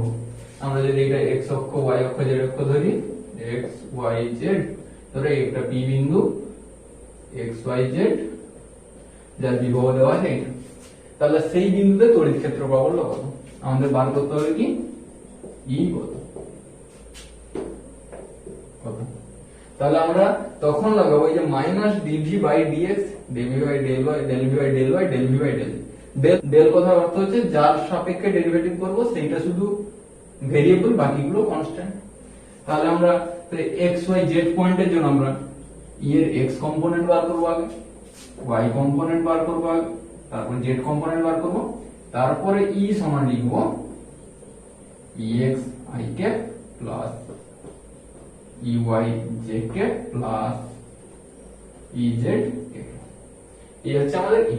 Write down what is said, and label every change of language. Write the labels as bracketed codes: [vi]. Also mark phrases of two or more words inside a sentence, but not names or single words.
[bn] আমরা যদি এটা x অক্ষ y অক্ষ z অক্ষ ধরি, xyz ধরে একটা p বিন্দু xyz যার বিভব দেওয়া আছে এটা, তাহলে সেই বিন্দুতে তড়িৎ ক্ষেত্র প্রাবল্য কত আমাদের বার করতে হবে কি ই কত। তাহলে আমরা তখন লাগাবো এই যে [en] minus dv by dx, dv by del y, del v by del y, del v by del [bn] y, del v বাই del del কথার অর্থ হচ্ছে যার সাপেক্ষে ডেরিভেটিভ করব সেইটা শুধু ভেরিয়েবল, বাকিগুলো কনস্ট্যান্ট। তাহলে আমরা x y z পয়েন্টের জন্য আমরা ই এর x কম্পোনেন্ট বার করব আগে, y কম্পোনেন্ট বার করব আগে, তারপর z কম্পোনেন্ট বার করব, তারপরে ই সমান লিখব [en] ex i cap plus ey j cap plus ez [bn] এই হচ্ছে আমাদের ই।